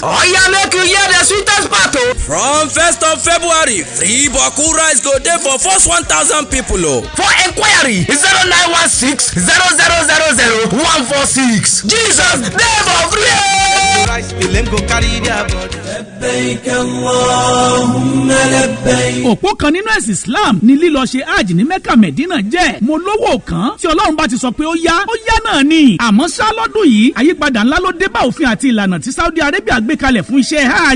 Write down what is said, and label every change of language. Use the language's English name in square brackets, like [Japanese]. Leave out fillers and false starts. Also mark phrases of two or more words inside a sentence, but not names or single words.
[Nigerian Pidgin] Oya make you hear the sweetest part o. From 1st of February, free Boku rice go dey for first 1,000 people o. For enquiry 0916 0000 146. Jesus dey for free. rice, pilem go carry their body. [Arabic] لبيك اللهم لبيك. [Yoruba] òpó kan nínú ẹ̀sìn Islam ni lílọ ṣe hajj ní Mecca Medina jẹ́. mo lówó kan tí Ọlọ́run bá ti sọ pé ó yá náà ni. àmọ́ ṣá lọ́dún yìí àyípadà ńlá ló dé bá òfin àti ìlànà tí Saudi Arabia gbé kalẹ̀ fún iṣẹ́ hajj.